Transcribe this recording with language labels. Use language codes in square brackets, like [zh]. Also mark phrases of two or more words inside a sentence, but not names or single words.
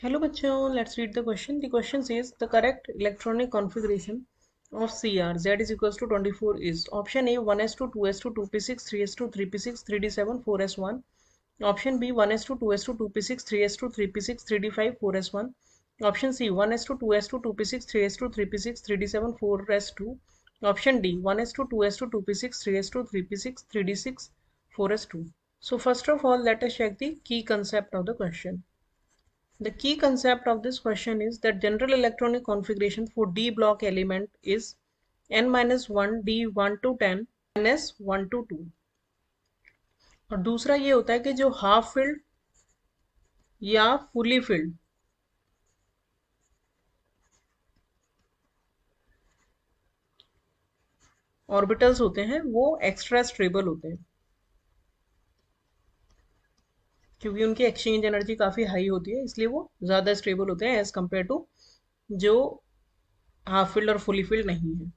[en] Hello bachcho, let's read the question. The question says the correct electronic configuration of CR Z is equals to 24 is option A 1s2 2s2 2p6 3s2 3p6 3d7 4s1, option B 1s2 2s2 2p6 3s2 3p6 3d5 4s1, option C 1s2 2s2 2p6 3s2 3p6 3d7 4s2, option D 1s2 2s2 2p6 3s2 3p6 3d6 4s2. So first of all, let us check the key concept of the question. The key concept of this question is that general electronic configuration for D block element is n-1 D1 to 10 ns1 to 2। [hi] और दूसरा ये होता है कि जो [en] half filled [hi] या [en] fully filled orbitals [hi] होते हैं वो [en] extra stable [hi] होते हैं, क्योंकि उनकी [en] exchange energy [hi] काफ़ी हाई होती है, इसलिए वो ज़्यादा स्टेबल होते हैं [en] as compare to [hi] जो [en] half filled [hi] और [en] fully filled [hi] नहीं है।